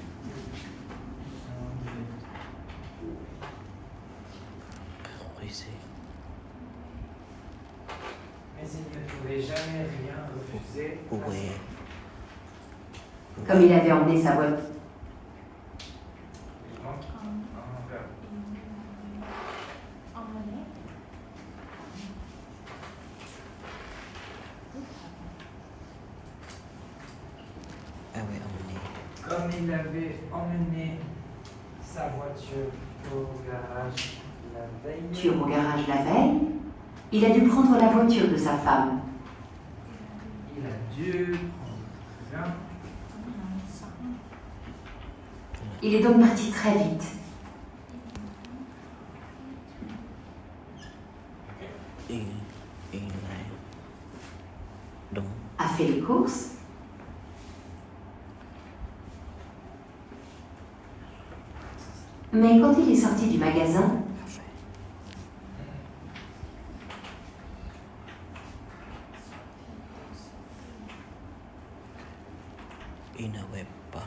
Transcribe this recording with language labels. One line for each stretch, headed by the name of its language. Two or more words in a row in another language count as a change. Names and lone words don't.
French: refuser Mais il ne pouvait jamais rien refuser. pouvait Comme il avait emmené sa voiture. Il manque un verbe.
Thai: เอามาเลย
French: avait emmené Comme il avait emmené sa voiture au garage la veille. Au garage la veille, il a dû prendre la voiture de sa femme. Il a dû prendre un
Thai: สอง
French: Il est donc parti très vite. il này đúng A fait les courses. Mais quand il est sorti du magasin, a fait il n'avait pas